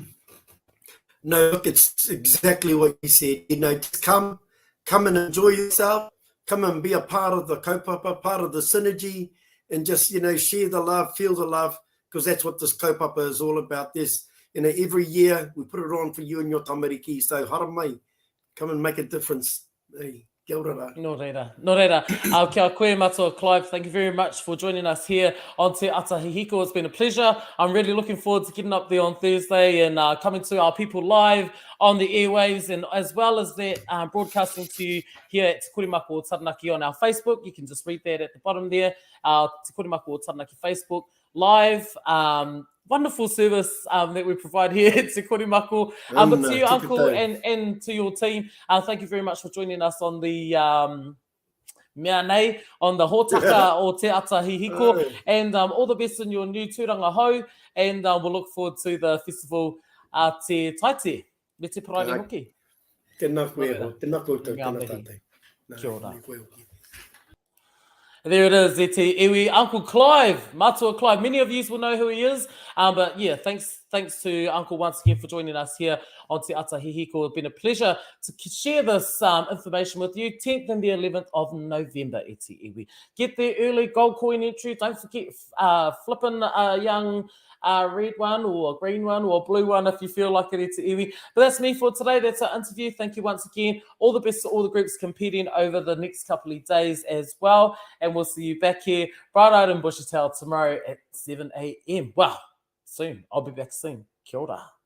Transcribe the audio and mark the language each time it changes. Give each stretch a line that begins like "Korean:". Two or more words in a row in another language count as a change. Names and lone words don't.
English: No, look, it's exactly what you said. Just come and enjoy yourself. Come and be a part of the kaupapa, part of the synergy, and just, share the love, feel the love, because that's what this kaupapa is all about. This, every year we put it on for you and your tamariki.
Māori: So hara mai,
English: come and make a difference.
Māori: Hey, kia ora. No reira. Kia koe Matua
English: Clive, thank you very much for joining us here on Te Ata-Hihiko. It's been a pleasure. I'm really looking forward to getting up there on Thursday and coming to our people live on the airwaves, and as well as that broadcasting to you here at Te Korimako o Taranaki on our Facebook. You can just read that at the bottom there, our Te Korimako o Taranaki Facebook live. Wonderful service that we provide here at Te Korimako. But to you, Uncle, and to your team, thank you very much for joining us on the
Māori: mea nei,
English: on the
Māori: hōtaka o
English: Te Ata-Hihiko, and all the best in your new
Māori: tūranga hou,
English: and we'll look forward to the festival Te Taite,
Māori: me te parahi hoki. Tēnā koe ho, tēnā koe tau, tēnā tātai. Kia ora.
English: There it is,
Māori: Ete Iwi,
English: Uncle Clive, Matua Clive. Many of you will know who he is, but yeah, thanks to Uncle once again for joining us here on Te Ata-Hihiko. It's been a pleasure to share this information with you. 10th and the 11th of November,
Māori: Ete Iwi.
English: Get there early, gold coin entry. Don't forget flipping a young red one or a green one or a blue one if you feel like it,
Māori: Ete Iwi.
English: But that's me for today. That's our interview. Thank you once again. All the best to all the groups competing over the next couple of days as well. And we'll see you back here bright-eyed in Bushy Tail tomorrow at 7 a.m. Wow, soon. I'll be back soon.
Māori: Kia ora.